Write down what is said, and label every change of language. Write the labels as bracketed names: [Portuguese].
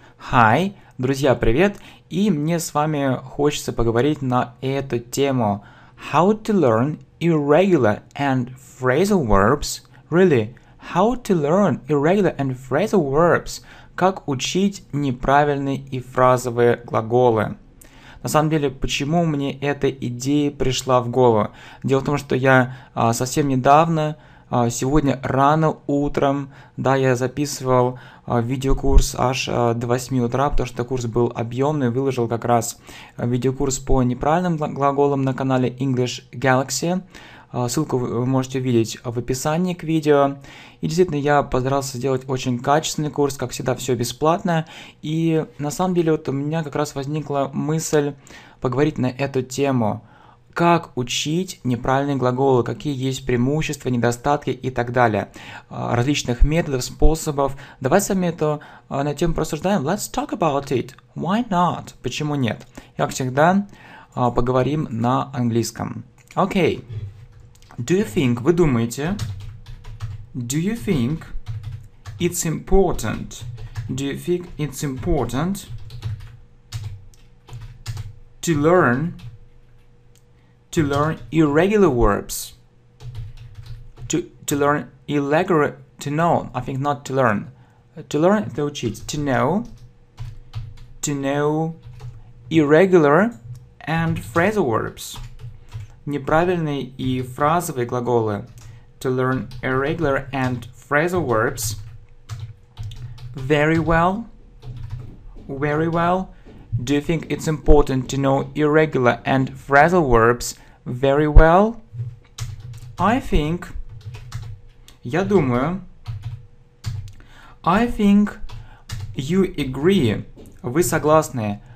[English] Hi, [Russian] друзья, привет! И мне с вами хочется поговорить на эту тему. [English] How to learn irregular and phrasal verbs. Really, how to learn irregular and phrasal verbs. [Russian] Как учить неправильные и фразовые глаголы. На самом деле, почему мне эта идея пришла в голову? Дело в том, что я совсем недавно, сегодня рано утром, я записывал видеокурс аж до 8 утра, потому что курс был объемный, выложил как раз видеокурс по неправильным глаголам на канале English Galaxy. Ссылку вы можете увидеть в описании к видео. И действительно, я постарался сделать очень качественный курс, как всегда, все бесплатно. И на самом деле вот у меня как раз возникла мысль поговорить на эту тему. Как учить неправильные глаголы, какие есть преимущества, недостатки и так далее. Различных методов, способов. Давай с вами эту на тему просуждаем. [English] Let's talk about it. Why not? [Russian] Почему нет? И, как всегда, поговорим на английском. Окей. [English] Do you think, [Russian] вы думаете, [English] do you think it's important, do you think it's important to learn irregular verbs, to learn irregular, to know, I think not to learn [Russian] это учить, [English] to know irregular and phrasal verbs. [Russian] Неправильные и фразовые глаголы. [English] To learn irregular and phrasal verbs. Very well. Very well. Do you think it's important to know irregular and phrasal verbs very well? I think. [Russian] Я думаю. [English] I think you agree. [Russian] Вы согласны.